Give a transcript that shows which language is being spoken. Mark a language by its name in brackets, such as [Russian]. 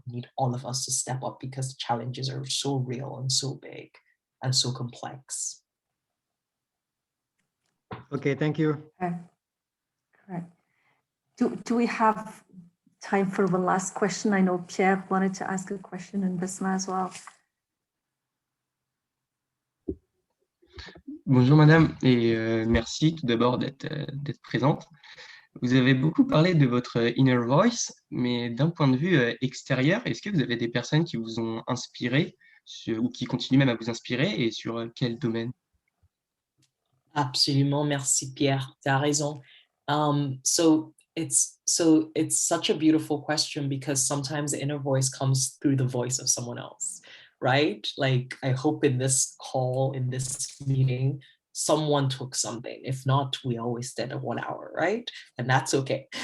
[English] We need all of us to step up, because the challenges are so real and so big and so complex. Okay, thank you. Okay. Correct. Do we have time for one last question? I know Pierre wanted to ask a question, and Basma as well. [French] Bonjour madame, et merci tout d'abord d'être présente. Vous avez beaucoup parlé de votre inner voice, mais d'un point de vue extérieur, est-ce que vous avez des personnes qui vous ont inspiré ou qui continuent même à vous inspirer, et sur quel domaine? Absolument, merci Pierre, tu as raison. [English] So it's such a beautiful question, because sometimes the inner voice comes through the voice of someone else, right? Like, I hope in this call, in this meeting, someone took something. If not, we always did a 1 hour, right? And that's okay.